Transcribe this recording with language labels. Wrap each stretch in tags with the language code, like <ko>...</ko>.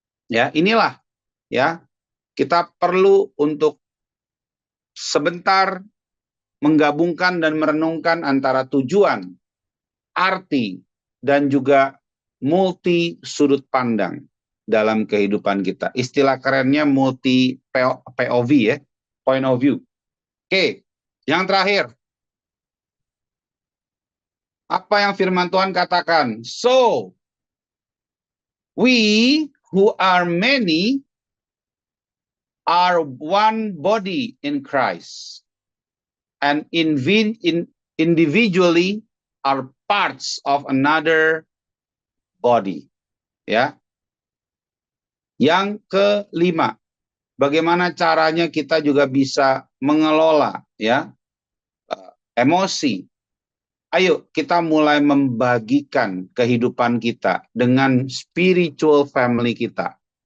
<id>Ya, inilah ya kita perlu untuk sebentar menggabungkan dan merenungkan antara tujuan, arti, dan juga multi sudut pandang dalam kehidupan kita. Istilah kerennya multi POV ya, point of view. Oke, yang terakhir. Apa yang firman Tuhan katakan?</id> <en>So, we who are many are one body in Christ. And individually are parts of another body.</en> <id>Ya. Yang kelima, bagaimana caranya kita juga bisa mengelola ya emosi. Ayo kita mulai membagikan kehidupan kita dengan spiritual family kita.</id>